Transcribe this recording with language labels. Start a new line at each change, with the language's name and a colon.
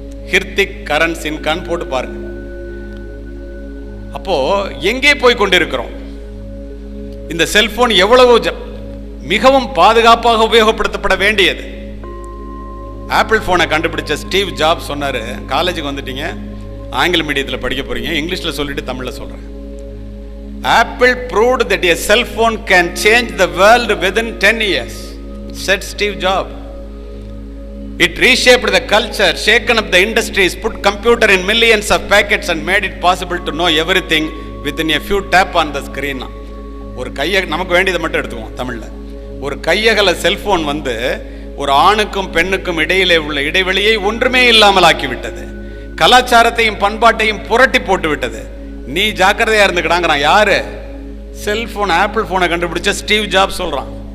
Tamil: கிருத்திக், கரண், சின்கான் போட்டு பாருங்க. அப்போ எங்கே போய் கொண்டிருக்கிறோம்? இந்த செல்போன் எவ்வளவு மிகவும் பாதுகாப்பாக உபயோகப்படுத்தப்பட வேண்டியது. ஆப்பிள் போனை கண்டுபிடிச்ச ஸ்டீவ் ஜாப்ஸ் சொன்னாரு, காலேஜுக்கு வந்துட்டீங்க, ஆங்கில மீடியத்தில் படிக்க போறீங்க, இங்கிலீஷ்ல சொல்லிட்டு தமிழ்ல சொல்றேன்.
English: Apple proved that a cell phone can change the world within 10 years, said Steve Jobs. It reshaped the culture, shaken up the industries, put computer in millions of packets and made it possible to know everything within a few tap on the screen.
Tamil: ஒரு கையை நமக்கு வேண்டியதை மட்டும் எடுத்துக்குவோம். தமிழில் ஒரு கையகல cellphone வந்து ஒரு ஆணுக்கும் பெண்ணுக்கும் இடையிலே உள்ள இடைவெளியை ஒன்றுமே இல்லாமல் ஆக்கிவிட்டது. கலாச்சாரத்தையும் பண்பாட்டையும் புரட்டி போட்டு விட்டது. நீ ஜாக்கிரதையா இருந்துக்கிறாங்கிறான். யாரு? செல்போன், ஆப்பிள் போனை கண்டுபிடிச்ச ஸ்டீவ் ஜாப்ஸ் சொல்றான்.